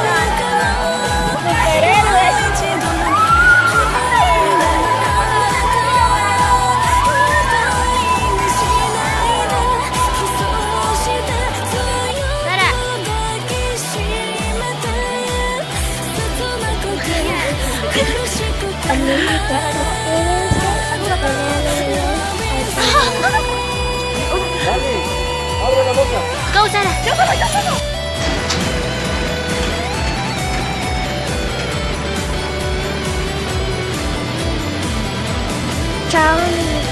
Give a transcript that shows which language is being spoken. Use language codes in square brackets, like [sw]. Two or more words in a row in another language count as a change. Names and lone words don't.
[ja] から一度も離れないあなた二人にしないでキスをして強く抱きしめて切なくて苦しくて [es] Dani, abre la boca. [en] Go, Sara. [es] Chao amiguitos.